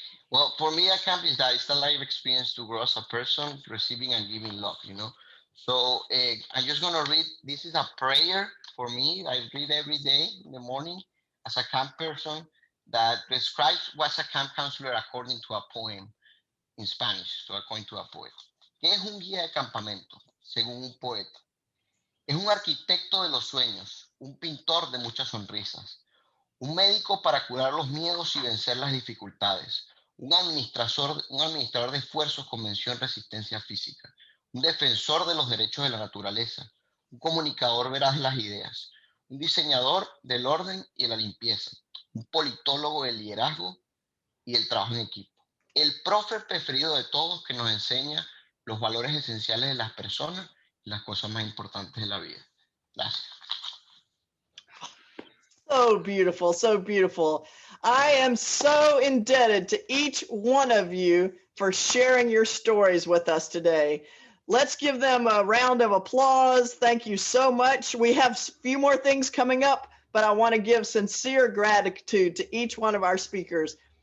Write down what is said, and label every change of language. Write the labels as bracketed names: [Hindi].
[English] Well, for me, a camp is that it's a life experience to grow as a person, receiving and giving love, you know. So I'm just going to read, this is a prayer for me. I read every day in the morning as a camp person that describes what's a camp counselor according to a poem in Spanish, so according to a poet. [Spanish] ¿Qué es un guía de campamento? Según un poeta. Es un arquitecto de los sueños, un pintor de muchas sonrisas, un médico para curar los miedos y vencer las dificultades, un administrador de esfuerzos con mención resistencia física, un defensor de los derechos de la naturaleza, un comunicador veraz de las ideas, un diseñador del orden y de la limpieza, un politólogo del liderazgo y el trabajo en equipo. El profe preferido de todos que nos enseña los valores esenciales de las personas y las cosas más importantes de la vida. Gracias. [English] So beautiful, so beautiful. I am so indebted to each one of you for sharing your stories with us today. Let's give them a round of applause. Thank you so much. We have a few more things coming up, but I want to give sincere gratitude to each one of our speakers.